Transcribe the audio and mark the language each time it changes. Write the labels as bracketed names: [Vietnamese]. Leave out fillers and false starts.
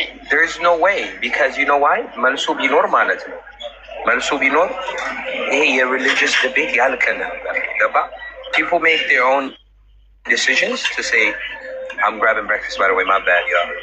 [English] There's no way, because you know why? [Amharic] መልሱ ቢኖር ማለት ነው መልሱ ቢኖር ይሄ የሪሊጂየስ ዲቤት ያልከ ነበር። ገባ? [English] People make their own decisions to say, I'm grabbing breakfast, by the way, my bad, y'all.